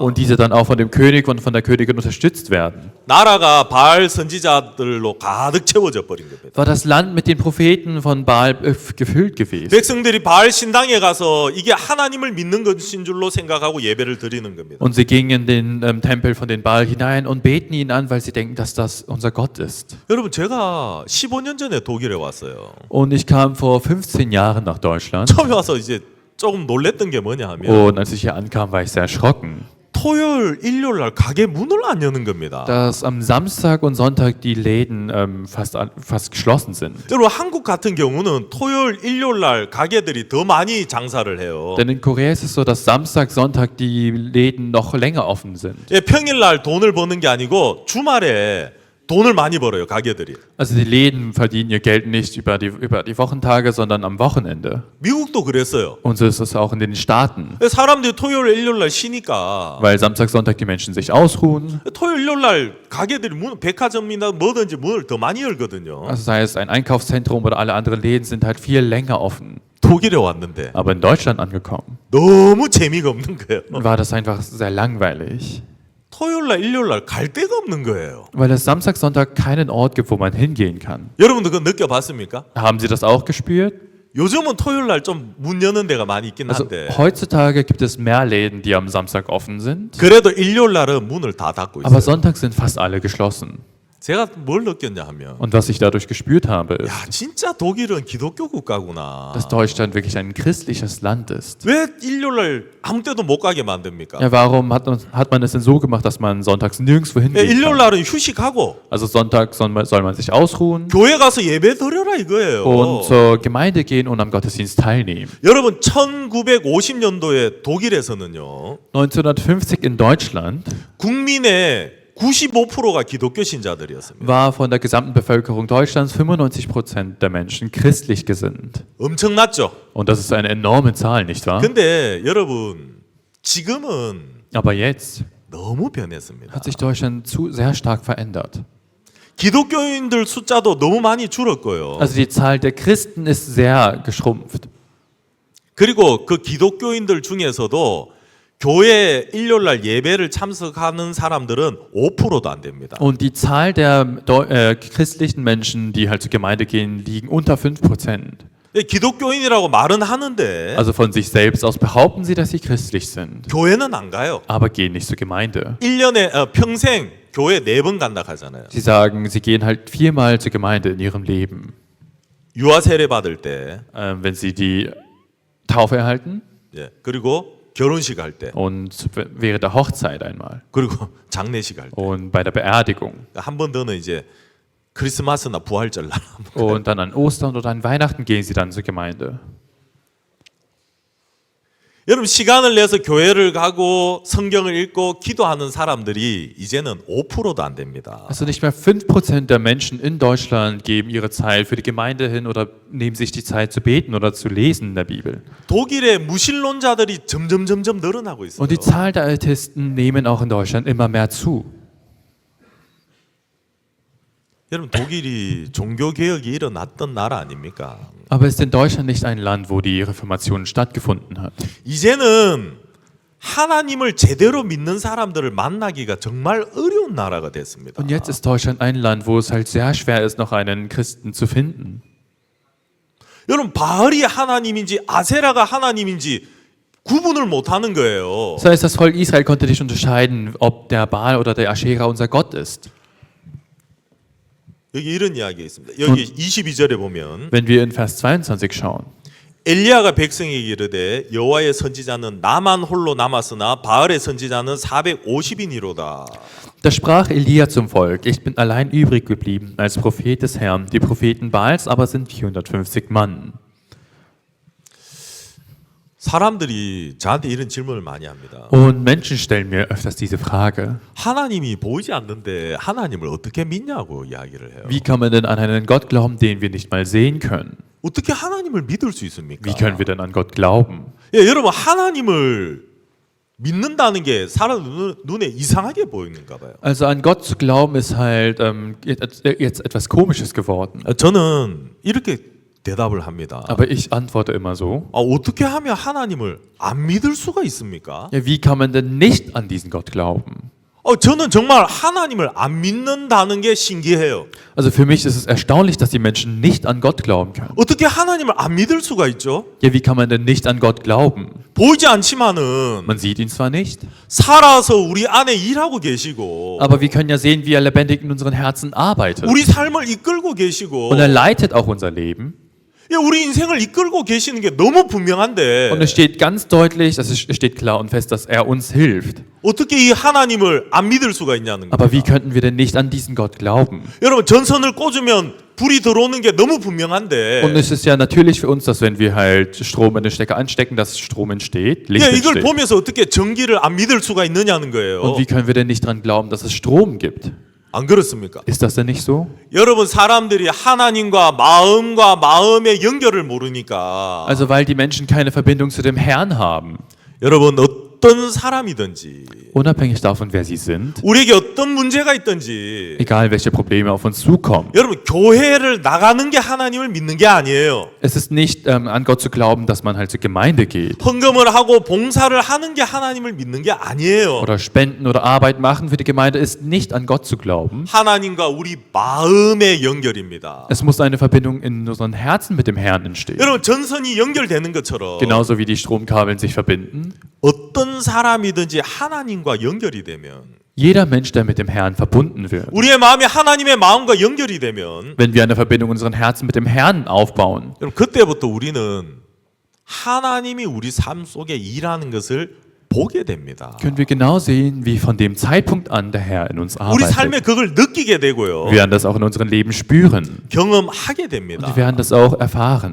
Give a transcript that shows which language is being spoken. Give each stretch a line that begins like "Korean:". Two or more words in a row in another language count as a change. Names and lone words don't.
German: Und diese dann auch von dem König und von der Königin unterstützt werden.
Korean: 나라가 바알 선지자들로 가득 채워져 버린 겁니다.
German: War das Land mit den Propheten von Baal gefüllt gewesen.
Korean: 백성들이 바알 신당에 가서 이게 하나님을 믿는 것인 줄로 생각하고 예배를 드리는 겁니다.
German: Und sie gingen in den Tempel von den Baal hinein und beten ihn an, weil sie denken, dass das unser Gott ist.
Korean: 여러분 제가 15년 전에 독일에 왔어요.
German: Und ich kam vor 15 Jahren nach Deutschland.
Korean: 처음에 와서 이제 조금 놀랬던 게 뭐냐 하면
German: Und als ich hier ankam, war ich sehr erschrocken,
Korean: 토요일, 일요일 날 가게 문을 안 여는 겁니다.
German: dass am Samstag und Sonntag die Läden fast geschlossen sind.
Korean: 여러분 한국 같은 경우는 토요일, 일요일 날 가게들이 더 많이 장사를 해요.
German: Denn in Korea ist es so, dass Samstag, Sonntag die Läden noch länger offen sind.
Korean: 평일날 돈을 버는 게 아니고 주말에 돈을 많이 벌어요 가게들이.
German: Also die Läden verdienen ihr Geld nicht über die Wochentage, sondern am Wochenende.
Korean: 미국도 그랬어요.
German: Und so ist es auch in den Staaten.
Korean: 사람들이 토요일, 일요일 날 쉬니까
German: Weil Samstag, Sonntag die Menschen sich ausruhen.
Korean: 토요일, 일요일 날 가게들이 백화점이나 뭐든지 문을 더 많이 열거든요.
German: Also sei es ein Einkaufszentrum oder alle anderen Läden sind halt viel länger offen.
Korean: 독일에 왔는데
German: Aber in Deutschland angekommen,
Korean: 너무 재미가 없는 거예요.
German: war das einfach sehr langweilig.
Korean: 토요일 날, 일요일 날 갈 데가 없는 거예요.
German: Weil es Samstag, Sonntag keinen Ort gibt, wo man hingehen kann.
Korean: 여러분도 그거 느껴봤습니까?
German: Haben Sie das auch gespürt?
Korean: 요즘은 토요일 날 좀 문 여는 데가 많이 있긴
German: Also
Korean: 한데
German: heutzutage gibt es mehr Läden, die am Samstag offen sind.
Korean: 그래도 일요일 날은 문을 다 닫고
German: Aber
Korean: 있어요.
German: Sonntag sind fast alle geschlossen.
Korean: 제가 뭘 느꼈냐 하면
German: Und was ich dadurch gespürt habe,
Korean: 야
German: ist,
Korean: 진짜 독일은 기독교 국가구나.
German: dass Deutschland wirklich ein christliches Land ist.
Korean: 왜 일요일 날 아무 때도 못 가게 만듭니까?
German: Ja, warum hat man es denn so gemacht, dass man sonntags nirgendwo hingehen
Korean: 일요일
German: kann?
Korean: 날은 휴식하고
German: Also Sonntag soll man sich ausruhen
Korean: 교회 가서 예배 드려라 이거예요.
German: und zur Gemeinde gehen und am Gottesdienst teilnehmen.
Korean: 여러분 1950년도에 독일에서는요
German: 1950 in Deutschland
Korean: 국민의 95%가 기독교 신자들이었습니다.
German: war von der gesamten Bevölkerung Deutschlands 95% der Menschen christlich gesinnt.
Korean: 엄청났죠.
German: Und das ist eine enorme Zahl, nicht wahr?
Korean: 근데 여러분 지금은
German: Aber jetzt
Korean: 너무 변했습니다.
German: hat sich Deutschland sehr stark verändert.
Korean: 기독교인들 숫자도 너무 많이 줄었고요.
German: Also die Zahl der Christen ist sehr geschrumpft.
Korean: 그리고 그 기독교인들 중에서도 교회 일요일날 예배를 참석하는 사람들은 5%도 안 됩니다.
German: Und die Zahl der christlichen Menschen, die halt zur Gemeinde gehen, liegen unter 5%.
Korean: 기독교인이라고 말은 하는데
German: Also von sich selbst aus behaupten sie, dass sie christlich sind,
Korean: 교회는 안 가요.
German: aber gehen nicht zur Gemeinde.
Korean: 1년에 평생 교회 4번 간다 하잖아요.
German: Sie sagen, sie gehen halt 4-mal zur Gemeinde in ihrem Leben.
Korean: 유아 세례 받을 때,
German: Wenn sie die Taufe erhalten
Korean: 예, 그리고 결혼식 할 때,
German: und während der Hochzeit einmal
Korean: 그리고 장례식 할 때,
German: und bei der Beerdigung
Korean: 한 번 더는 이제 크리스마스나 부활절 날.
German: und dann an Ostern oder an Weihnachten gehen sie dann zur Gemeinde.
Korean: 여러분 시간을 내서 교회를 가고 성경을 읽고 기도하는 사람들이 이제는 5%도 안 됩니다.
German: Also nicht mehr 5% der Menschen in Deutschland geben ihre Zeit für die Gemeinde hin oder nehmen sich die Zeit zu beten oder zu lesen in der Bibel.
Korean: 독일의 무신론자들이 점점 늘어나고 있어요.
German: Und die Zahl der Atheisten nehmen auch in Deutschland immer mehr zu.
Korean: 여러분 독일이 종교 개혁이 일어났던 나라 아닙니까?
German: Aber ist in Deutschland nicht ein Land, wo die Reformation stattgefunden hat?
Korean: 이제는 하나님을 제대로 믿는 사람들을 만나기가 정말 어려운 나라가 됐습니다.
German: Und jetzt ist Deutschland ein Land, wo es halt sehr schwer ist, noch einen Christen zu finden.
Korean: 여러분 바알이 하나님인지 아세라가 하나님인지 구분을 못 하는 거예요.
German: Das heißt, das Volk Israel konnte nicht unterscheiden, ob der Baal oder der Aschera unser Gott ist.
Korean: 여기 이런 이야기가 있습니다. 여기 22절에 보면
German: Wenn wir in Vers 22 schauen,
Korean: 엘리야가 백성에게 이르되 여호와의 선지자는 나만 홀로 남았으나 바알의 선지자는 450인이로다.
German: da sprach Elia zum Volk: Ich bin allein übrig geblieben als Prophet des Herrn. Die Propheten Baals aber sind 450 Mann.
Korean: 사람들이 저한테 이런 질문을 많이 합니다.
German: Und Menschen stellen mir öfters diese Frage:
Korean: 하나님이 보이지 않는데 하나님을 어떻게 믿냐고 이야기를 해요.
German: Wie kann man denn an einen Gott glauben, den wir nicht mal sehen können?
Korean: 어떻게 하나님을 믿을 수 있습니까?
German: Wie können wir denn an Gott glauben?
Korean: 예, 여러분 하나님을 믿는다는 게 사람 눈에 이상하게 보이는가 봐요.
German: Also an Gott zu glauben ist halt jetzt etwas Komisches geworden.
Korean: 저는 이렇게 대답을 합니다.
German: Aber ich antworte immer so:
Korean: 어떻게 하면 하나님을 안 믿을 수가 있습니까?
German: Ja, wie kann man denn nicht an diesen Gott glauben?
Korean: 저는 정말 하나님을 안 믿는다는 게 신기해요.
German: Also für mich ist es erstaunlich, dass die Menschen nicht an Gott glauben können.
Korean: 어떻게 하나님을 안 믿을 수가 있죠?
German: Ja, wie kann man denn nicht an Gott glauben?
Korean: 보이지 않지만은
German: Man sieht ihn zwar nicht,
Korean: 살아서 우리 안에 일하고 계시고
German: aber wir können ja sehen, wie er lebendig in unseren Herzen arbeitet.
Korean: 우리 삶을 이끌고 계시고
German: Und er leitet auch unser Leben.
Korean: 예, 우리 인생을 이끌고 계시는 게 너무 분명한데
German: Und es steht ganz deutlich, es steht klar und fest, dass er uns hilft.
Korean: 어떻게 이 하나님을 안 믿을 수가 있냐는
German: Aber wie
Korean: 거예요.
German: könnten wir denn nicht an diesen Gott glauben?
Korean: 여러분 전선을 꽂으면 불이 들어오는 게 너무 분명한데
German: Und es ist ja natürlich für uns, dass wenn wir halt Strom in den Stecker anstecken, dass Strom entsteht, Licht
Korean: 예, 이걸
German: entsteht.
Korean: 보면서 어떻게 전기를 안 믿을 수가 있느냐는 거예요.
German: Und wie können wir denn nicht daran glauben, dass es Strom gibt?
Korean: 안 그렇습니까?
German: Ist das denn nicht so?
Korean: 여러분 사람들이 하나님과 마음과 마음의 연결을 모르니까
German: Also weil die Menschen keine Verbindung zu dem Herrn haben,
Korean: 여러분 어떤 사람이든지
German: unabhängig davon, wer sie sind,
Korean: 우리에게 어떤 문제가 있든지
German: egal welche Probleme auf uns zukommen.
Korean: 여러분 교회를 나가는 게 하나님을 믿는 게 아니에요.
German: Es ist nicht an Gott zu glauben, dass man halt zur Gemeinde geht
Korean: 헌금을 하고 봉사를 하는 게 하나님을 믿는 게 아니에요.
German: oder spenden oder Arbeit machen für die Gemeinde ist nicht an Gott zu glauben.
Korean: 하나님과 우리 마음의 연결입니다.
German: Es muss eine Verbindung in unseren Herzen mit dem Herrn entstehen.
Korean: 여러분 전선이 연결되는 것처럼
German: Genauso wie die Stromkabel sich verbinden.
Korean: 어떤 사람이든지 하나님과 연결이 되면
German: Jeder Mensch, der mit dem Herrn verbunden wird,
Korean: 우리의 마음이 하나님의 마음과 연결이 되면
German: wenn wir eine Verbindung in unseren Herzen mit dem Herrn aufbauen,
Korean: 여러분 그때부터 우리는 하나님이 우리 삶 속에 일하는 것을 보게 됩니다.
German: können wir genau sehen, wie von dem Zeitpunkt an der Herr in uns
Korean: 우리 삶에
German: arbeitet.
Korean: 그걸 느끼게 되고요.
German: Wir werden das auch in unserem Leben spüren.
Korean: 경험하게
German: Und
Korean: 됩니다.
German: wir werden das auch erfahren.